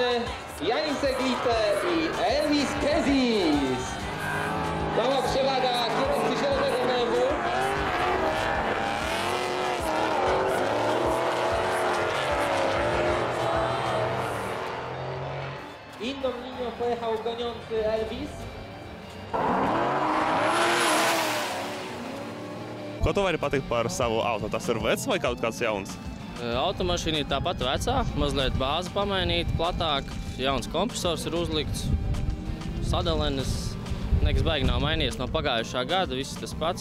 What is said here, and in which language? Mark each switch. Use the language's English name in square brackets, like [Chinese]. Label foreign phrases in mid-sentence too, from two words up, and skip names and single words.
[Polish] Janis Eglite i Elvis Kezis. Mała przewaga kierowcy zielonego mewu. Inną linią pojechał goniący Elvis. [Latvian] Ko tu vari pateikt par savu auto? Tas ir vecs vai kaut kāds jauns? Automašīna ir tāpat vecā, mazliet bāzi pamainīta, platāk, jauns kompresors ir uzlikts, sadalenis, nekas baigi nav mainījies no pagājušā gada, viss tas pats.